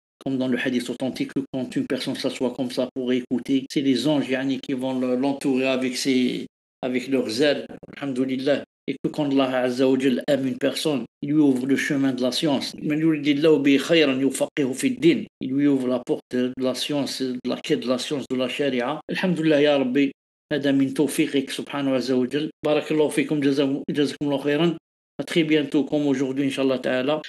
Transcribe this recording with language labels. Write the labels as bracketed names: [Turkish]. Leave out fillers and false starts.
[French] Comme dans le hadith authentique, que quand une personne s'assoit comme ça pour écouter, c'est les anges yani, qui vont l'entourer avec leurs ailes, alhamdoulilah. Et que quand Allah Azza wa Jal aime une personne, il lui ouvre le chemin de la science. Il lui ouvre la porte de la science, de la quête de la science de la charia. [Arabic] Alhamdulillah ya Rabbi, هذا من توفيقك سبحانه عز وجل. بارك الله فيكم جزاكم الله خيرا. [French] À très bientôt comme aujourd'hui Inch'Allah Ta'ala.